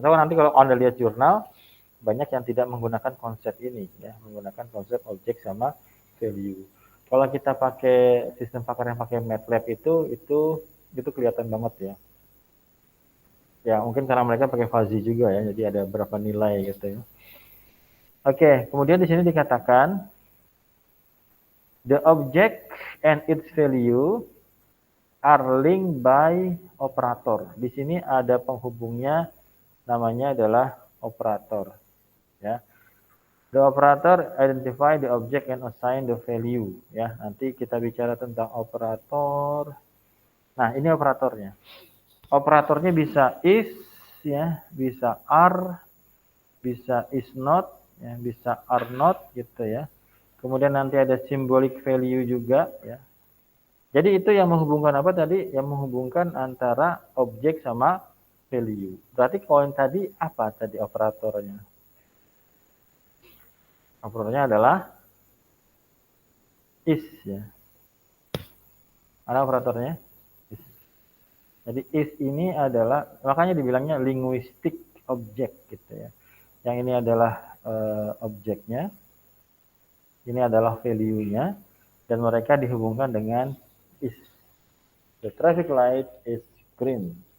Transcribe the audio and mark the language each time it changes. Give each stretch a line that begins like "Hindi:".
Indonesian: So, nanti kalau Anda lihat jurnal, banyak yang tidak menggunakan konsep ini ya, menggunakan konsep objek sama value. Kalau kita pakai sistem pakar yang pakai MATLAB itu kelihatan banget ya. Ya, mungkin karena mereka pakai fuzzy juga ya, jadi ada berapa nilai gitu ya. Oke, kemudian di sini dikatakan
English: the object and its value are linked by operator.
Indonesian: Di sini ada penghubungnya, namanya adalah operator.
English: Ya, the operator identify the object and assign the value.
Indonesian: Ya, nanti kita bicara tentang operator. Nah, ini operatornya. Operatornya bisa is, ya, bisa are, bisa is not, ya, bisa are not, gitu ya. Kemudian nanti ada symbolic value juga ya. Jadi itu yang menghubungkan apa tadi? Yang menghubungkan antara objek sama value. Berarti koin tadi apa tadi operatornya? Operatornya adalah is ya. Ada operatornya? Is. Jadi is ini adalah, makanya dibilangnya linguistic object gitu ya. Yang ini adalah objeknya. Ini adalah value-nya, dan mereka dihubungkan dengan is.
English: The traffic light is green.